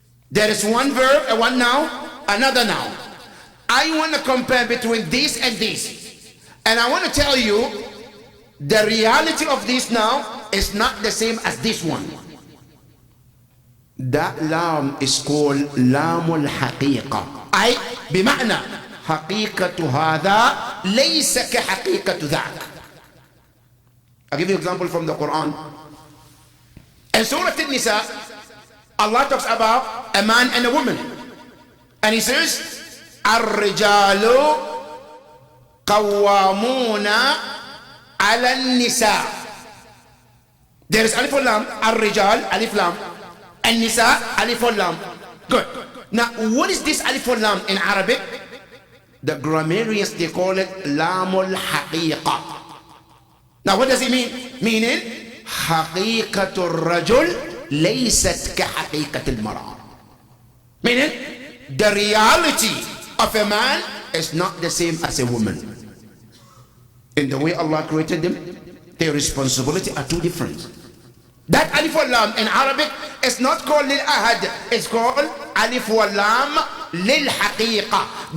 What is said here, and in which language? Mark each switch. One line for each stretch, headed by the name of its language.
English: There is one verb, one noun, another noun. I want to compare between this and this. And I want to tell you, the reality of this now is not the same as this one. That lam is called Lamul Haqiqa.
Arabic: أي بمعنى حقيقة هذا ليس كحقيقة ذاك.
English: I'll give you an example from the Quran. In Surah An-Nisa, Allah talks about a man and a woman. And he says,
Arabic: الرجال قوامون على النساء.
English: There is Alif Lam, الرجال, Alif Lam, and Nisa, Alif Lam. Good. Now, what is this Alif Lam in Arabic? The grammarians, they call it Lamul Haqiqa. Now, what does it mean? Meaning,
Arabic: حقيقة الرجل ليست كحقيقة المرأة.
English: Meaning, the reality of a man is not the same as a woman. In the way Allah created them, their responsibility are two different. That Alif wal Lam in Arabic is not called Lil Ahad, it's called Alif wal Lam Lil Haqiqa.